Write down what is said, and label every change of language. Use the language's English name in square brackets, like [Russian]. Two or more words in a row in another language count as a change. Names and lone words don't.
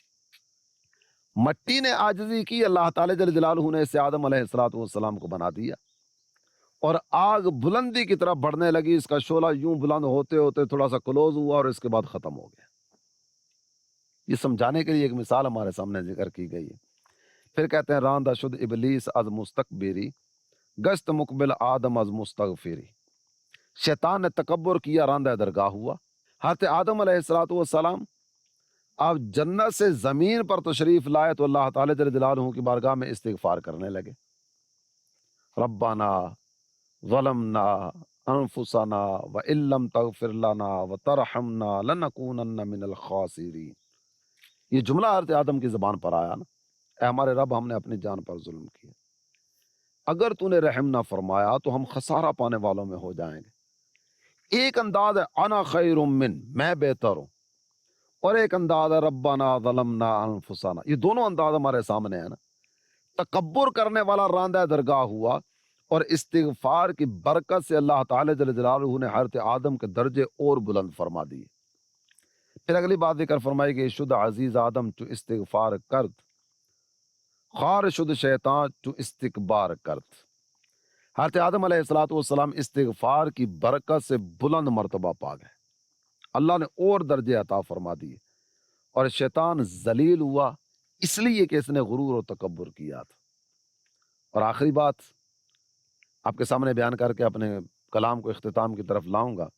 [Urdu] مٹی نے عاجزی کی، اللہ تعالی [Arabic] جل جلالہ [Urdu] نے اسے آدم [Arabic] علیہ الصلوۃ والسلام [Urdu] کو بنا دیا، اور آگ بلندی کی طرف بڑھنے لگی، اس کا شعلہ یوں بلند ہوتے ہوتے تھوڑا سا کلوز ہوا اور اس کے بعد ختم ہو گیا۔ یہ سمجھانے کے لیے ایک مثال ہمارے سامنے ذکر کی گئی ہے۔ پھر کہتے ہیں [Persian] راندہ شد ابلیس از مستکبری گشت مقبل آدم از مستغفری، [Urdu] شیطان نے تکبر کیا، راندہ درگاہ ہوا۔ حضرت آدم [Arabic] علیہ الصلوۃ والسلام [Urdu] آپ جنت سے زمین پر تشریف لائے تو اللہ تعالی [Arabic] جل جلالہ [Urdu] کی بارگاہ میں استغفار کرنے لگے، [Arabic] ربنا ظلمنا انفسنا وان لم تغفر لنا وترحمنا لنکونن من الخاسرین۔ [Urdu] یہ جملہ حضرت آدم کی زبان پر آیا نا، اے ہمارے رب ہم نے اپنی جان پر ظلم کیا، اگر تو نے رحم نہ فرمایا تو ہم خسارہ پانے والوں میں ہو جائیں گے۔ ایک انداز ہے [Arabic] انا خیر من، [Urdu] میں بہتر ہوں، اور ایک انداز ہے [Arabic] ربنا ظلمنا انفسنا۔ [Urdu] یہ دونوں انداز ہمارے سامنے ہیں نا۔ تکبر کرنے والا راندہ درگاہ ہوا، اور استغفار کی برکت سے اللہ تعالی [Arabic] جل جلالہ [Urdu] نے حضرت آدم کے درجے اور بلند فرما دیے۔ پھر اگلی بات ذکر فرمائی کہ [Persian] شد عزیز آدم چو استغفار کرد، خار شد شیطان چو استکبار کرد۔ [Urdu] حضرت آدم [Arabic] علیہ الصلوۃ والسلام [Urdu] استغفار کی برکت سے بلند مرتبہ پا گئے، اللہ نے اور درجے عطا فرما دیے، اور شیطان ذلیل ہوا اس لیے کہ اس نے غرور و تکبر کیا تھا۔ اور آخری بات آپ کے سامنے بیان کر کے اپنے کلام کو اختتام کی طرف لاؤں گا۔